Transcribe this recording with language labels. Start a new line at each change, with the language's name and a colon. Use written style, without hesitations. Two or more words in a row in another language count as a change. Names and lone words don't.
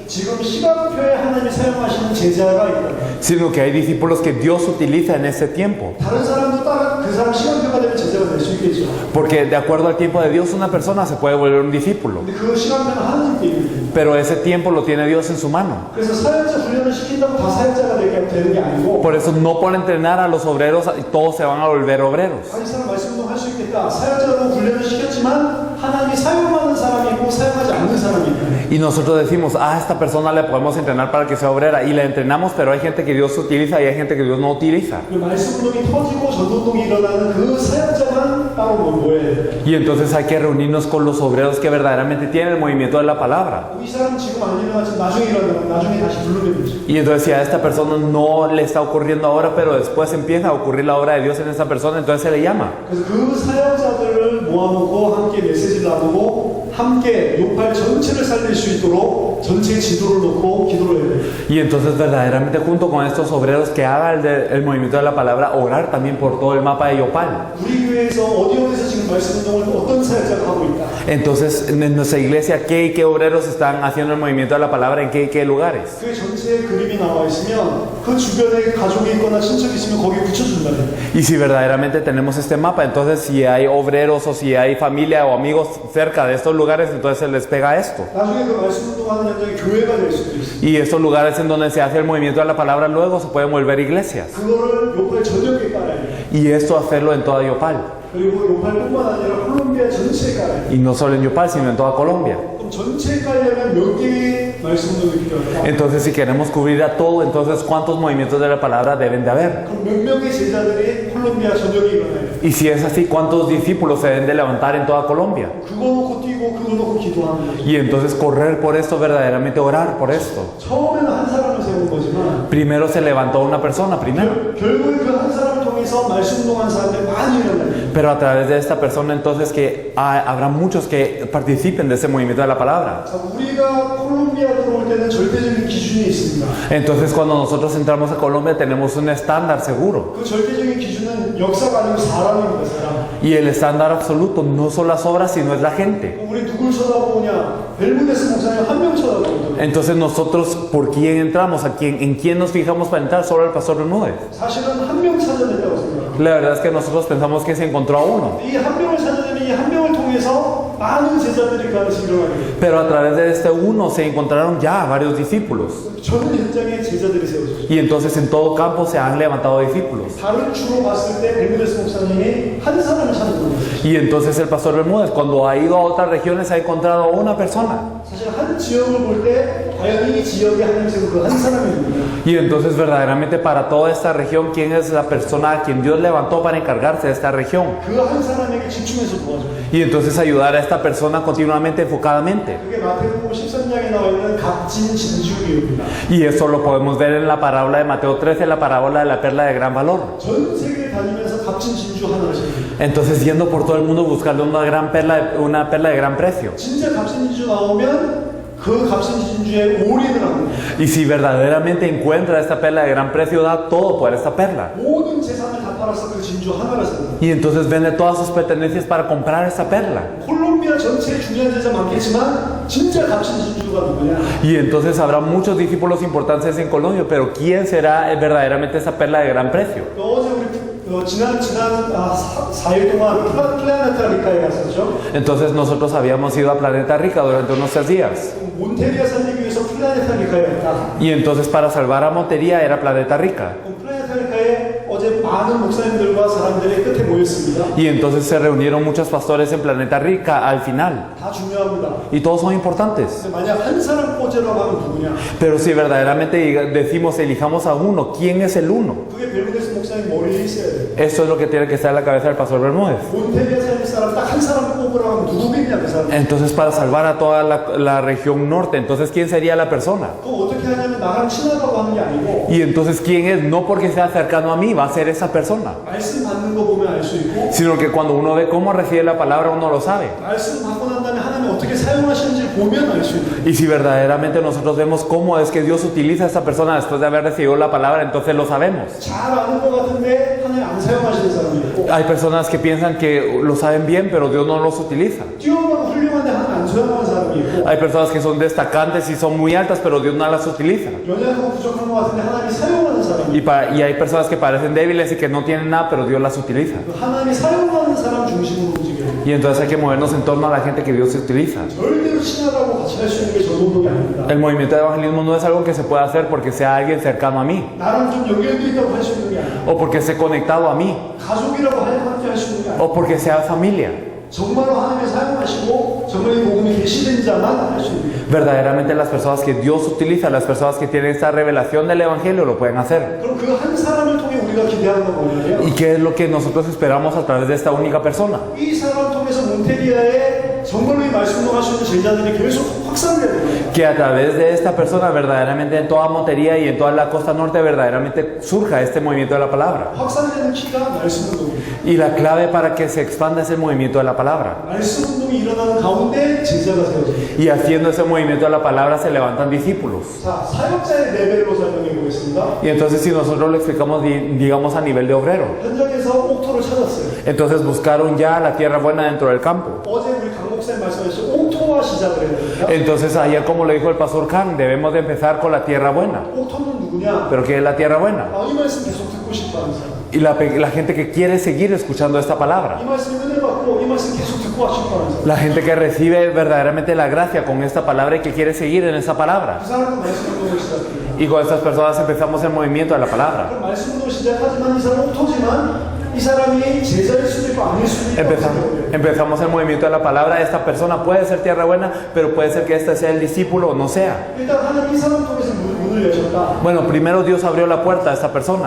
Korean: 지금 시간표에 하나님이 사용하시는 제자가 있다.
Spanish: Sino que hay discípulos que Dios utiliza en este tiempo.
Korean: 다른 사람도 따라 그 사람 시간표가 되면 제자가 될 수 있겠죠.
Spanish: Porque de acuerdo al tiempo de Dios, una persona se puede volver un discípulo.
Korean: 근데 그 시간표는 하나님께 있는 거예요.
Spanish: Pero ese tiempo lo tiene Dios en su mano.
Korean: 그래서 사역자 훈련을 시킨다고 다 사역자가 되는 게 아니고
Spanish: Por eso no por entrenar a los obreros todos se van a volver obreros.
Korean: 이 사람 말씀 운동 할 수 있겠다. 사역자로 훈련을 시켰지만 하나님이 사용하는 사람이 있고 사용하지 않는 사람이 있다.
Spanish: Y nosotros decimos, a esta persona le podemos entrenar para que sea obrera. Y la entrenamos, pero hay gente que Dios utiliza y hay gente que Dios no utiliza.
Korean: 그 말씀 운동이 터지고 전도 운동이 일어나는 그 사역자만 따로 모여야 돼요.
Spanish: Y entonces hay que reunirnos con los obreros que verdaderamente tienen el movimiento de la palabra.
Korean: 이 사람 지금 안 일어나지만 나중에 일어나면 나중에 다시 부르면 되죠.
Spanish: Y entonces si a esta persona no le está ocurriendo ahora, pero después empieza a ocurrir la obra de Dios en esta persona, entonces se le llama.
Korean: 그래서 그 사역자들을 모아놓고 함께 메시지를 나누고 함께 요팔 전체를 살릴 수 있도록 전체 지도를 놓고 기도를 해야 돼요.
Spanish: Y entonces verdaderamente junto con estos obreros que hagan el movimiento de la palabra, orar también por todo el mapa de Yopal.
Korean: 우리 교회에서 어디서 지금 말씀 운동을 어떤 사역자가 하고 있다.
Spanish: Entonces en nuestra iglesia, ¿qué y qué obreros están haciendo el movimiento de la palabra en qué y qué lugares?
Korean: 그 전체에 그림이 나와 있으면 그 주변에 가족이 있거나 친척이 있으면 거기에 붙여준다.
Spanish: Y si verdaderamente tenemos este mapa, entonces si hay obreros o si hay familia o amigos cerca de estos lugares, entonces se les pega esto.
Korean: 나중에 그 말씀 운동하는 현장이 교회가 될 수도 있어.
Spanish: Y estos lugares en donde se hace el movimiento de la palabra luego se pueden volver iglesias.
Korean: 그거를 요팔 전역에 깔아야 돼.
Spanish: Y esto hacerlo en toda Yopal.
Korean: 그리고 요팔뿐만 아니라 콜롬비아 전체에 깔아야 돼.
Spanish: Y no solo en Yopal, sino en toda Colombia.
Korean: 그럼 전체에 깔려면 몇 개의 말씀 운동이 필요할까?
Spanish: Entonces si queremos cubrir a todo, entonces ¿cuántos movimientos de la palabra deben de haber?
Korean: 그럼 몇 명의 제자들이 콜롬비아 전역이 일어나요.
Spanish: Y si es así, ¿cuántos discípulos se deben de levantar en toda Colombia?
Korean: 그거 놓고 뛰고 그거 놓고 기도하는 거죠.
Spanish: Y entonces correr por esto, verdaderamente orar por esto.
Korean: 처음에는 한 사람을 세운 거지만
Spanish: Primero se levantó una persona, primero.
Korean: 결국에 그 한 사람을 통해서 말씀 운동한 사람들이 많이 일어나요.
Spanish: Pero a través de esta persona entonces que habrá muchos que participen de ese movimiento de la palabra.
Korean: 자, 우리가 콜롬비아 들어올 때는 절대적인 기준이 있습니다.
Spanish: Entonces cuando nosotros entramos a Colombia tenemos un estándar seguro.
Korean: 그 절대적인 기준은 역사가 아니고 사람입니다. 사람.
Spanish: Y el estándar absoluto no son las obras, sino es la gente.
Korean: 우리 누굴 쳐다보냐? 벨무데스 목사님 한 명 쳐다보거든요.
Spanish: Entonces nosotros, ¿por quién entramos? ¿En quién nos fijamos para entrar? Solo el pastor Bermúdez.
Korean: 사실은 한 명 찾아냈다고 생각합니다.
Spanish: La verdad es que nosotros pensamos que se encontró a uno.
Korean: 이 한 명을 찾아내면 이 한 명을 통해서 많은 제자들이 그 안에서 일어나게 돼요.
Spanish: Pero a través de este uno se encontraron ya varios discípulos.
Korean: 전 현장에 제자들이 세워졌죠.
Spanish: Y entonces en todo campo se han levantado discípulos.
Korean: 다른 주로 봤을 때 벨무데스 목사님이 한 사람을 찾는 거예요.
Spanish: Y entonces el pastor Bermúdez, cuando ha ido a otras regiones, ha encontrado a una persona.
Korean: 사실 한 지역을 볼 때 과연 이 지역에 하나님 세운 그 한 사람이 누구냐?
Spanish: Y entonces verdaderamente para toda esta región, ¿quién es la persona a quien Dios levantó para encargarse de esta región?
Korean: 그 한 사람에게 집중해서 도와줘요.
Spanish: Y entonces ayudar a esta persona continuamente, enfocadamente.
Korean: 그게 마태복음 13장에 나와 있는 값진 진주교입니다.
Spanish: Y eso lo podemos ver en la parábola de Mateo 13, la parábola de la perla de gran valor.
Korean: 전 세계를 다니면서 값진 진주 하나를 세웁니다.
Spanish: Entonces yendo por todo el mundo buscando una perla de gran precio.
Korean: 진짜 값진 진주 나오면 그 값진 진주에 올인을 합니다.
Spanish: Y si verdaderamente encuentra esta perla de gran precio, da todo por esta perla.
Korean: 모든 재산을 다 팔아서 그 진주 하나를 삽니다.
Spanish: Y entonces vende todas sus pertenencias para comprar esta perla.
Korean: 콜롬비아 전체에 중요한 제자 많겠지만 진짜 값진 진주가 누구냐?
Spanish: Y entonces habrá muchos discípulos importantes en Colombia, pero ¿quién será verdaderamente esa perla de gran precio?
Korean: 어제 우리 지난 4일 동안 플라네타 리카에 갔었죠.
Spanish: Entonces nosotros habíamos ido a Planeta Rica durante unos 3 días.
Korean: 몬테리아 살리기 위해서 플라네타 리카에 갔다.
Spanish: Y entonces para salvar a Montería era Planeta Rica.
Korean: 플라네타 리카에 어제 많은 목사님들과 사람들이 끝에 모였습니다.
Spanish: Y entonces se reunieron muchos pastores en Planeta Rica al final.
Korean: 다 중요합니다.
Spanish: Y todos son importantes.
Korean: 근데 만약 한 사람 꽂으라고 하면 누구냐?
Spanish: Pero si verdaderamente decimos elijamos a uno, ¿quién es el uno?
Korean: 그게 벨무데스 목사님 머리에 있어야 돼요.
Spanish: Eso es lo que tiene que estar en la cabeza del pastor Bermúdez.
Korean: 몬테리아 살릴 사람 딱 한 사람 꼽으라고 하면 누구겠냐 그 사람.
Spanish: Entonces para salvar a toda la región norte, entonces ¿quién sería la persona?
Korean: 그거 어떻게 하냐면 나랑 친하다고 하는 게 아니고
Spanish: Y entonces ¿quién es? No porque sea cercano a mí, va a ser esa persona.
Korean: 말씀 받는 거 보면 알 수 있고
Spanish: Sino que cuando uno ve cómo recibe la palabra, uno lo sabe.
Korean: 말씀 받고 난 다음에 하나님 어떻게 사용하시는지 보면 알 수 있고
Spanish: Y si verdaderamente nosotros vemos cómo es que Dios utiliza a esta persona después de haber recibido la palabra, entonces lo sabemos.
Korean: 잘 아는 것 같은데 하나님 안 사용하시는 사람이 있고
Spanish: Hay personas que piensan que lo saben bien, pero Dios no los utiliza.
Korean: 뛰어나고 훌륭한데 하나님 안 사용하는 사람이 있고
Spanish: Hay personas que son destacantes y son muy altas, pero Dios no las utiliza.
Korean: 연약하고 부족한 것 같은데 하나님이 사용하는 사람이 있고
Spanish: Y hay personas que parecen débiles y que no tienen nada, pero Dios las utiliza.
Korean: 하나님이 사용하는 사람 중심으로 움직여요.
Spanish: Y entonces hay que movernos en torno a la gente que Dios utiliza.
Korean: 절대로 친하다고 같이 할 수 있는 게 전도동이 아닙니다.
Spanish: El movimiento de evangelismo no es algo que se pueda hacer porque sea alguien cercano a mí
Korean: 나랑 좀 연결돼 있다고 할 수 있는 게 아니에요.
Spanish: o porque esté conectado a mí
Korean: 가족이라고 함께 할 수 있는 게 아니에요.
Spanish: o porque sea familia.
Korean: 정말로 하나님이 사용하시고 정말 이 복음이 계시된 자만 할 수 있는 거예요.
Spanish: Verdaderamente las personas que Dios utiliza, las personas que tienen esta revelación del evangelio lo pueden hacer.
Korean: 그럼 그 한 사람을 통해 우리가 기대하는 건 뭐냐면
Spanish: ¿Y qué es lo que nosotros esperamos a través de esta única persona?
Korean: 이 사람을 통해서 몬테리아에 정말로 이 말씀을 할 수 있는 제자들이 계속 확산돼야 돼요.
Spanish: Que a través de esta persona verdaderamente en toda Montería y en toda la costa norte verdaderamente surja este movimiento de la palabra.
Korean: 확산되는 키가 말씀 운동입니다.
Spanish: Y la clave para que se expanda es el movimiento de la palabra.
Korean: 말씀 운동이 일어나는 가운데 제자가 세워집니다.
Spanish: Y haciendo ese movimiento de la palabra se levantan discípulos.
Korean: 자, 사역자의 레벨로 설명해 보겠습니다.
Spanish: Y entonces si nosotros lo explicamos, digamos, a nivel de obrero.
Korean: 현장에서 옥토를 찾았어요.
Spanish: Entonces buscaron ya la tierra buena dentro del campo.
Korean: 어제 우리 강 목사님 말씀하셨죠. 옥토와 시작을 해야 됩니다.
Spanish: Entonces ayer, como lo dijo el pastor Kang, debemos de empezar con la tierra buena.
Korean: 옥토는 누구냐?
Spanish: ¿Pero qué es la tierra buena?
Korean: 이 말씀 계속 듣고 싶어하는 사람.
Spanish: Y la gente que quiere seguir escuchando esta palabra.
Korean: 이 말씀 은혜 받고 이 말씀 계속 듣고 싶어하는 사람.
Spanish: La gente que recibe verdaderamente la gracia con esta palabra y que quiere seguir en esa palabra.
Korean: 그 사람은 말씀 운동을 시작합니다.
Spanish: Y con estas personas empezamos el movimiento de la palabra.
Korean: 그럼 말씀 운동을 시작하지만 이 사람은 옥토지만 이 사람이 제자일 수도 있고 아닐 수도 있다고 생각해요.
Spanish: Empezamos el movimiento de la palabra. Esta persona puede ser tierra buena, pero puede ser que este sea el discípulo o no sea.
Korean: 일단 하나님 이 사람 통해서 문을 여셨다.
Spanish: Bueno, primero Dios abrió la puerta a esta persona.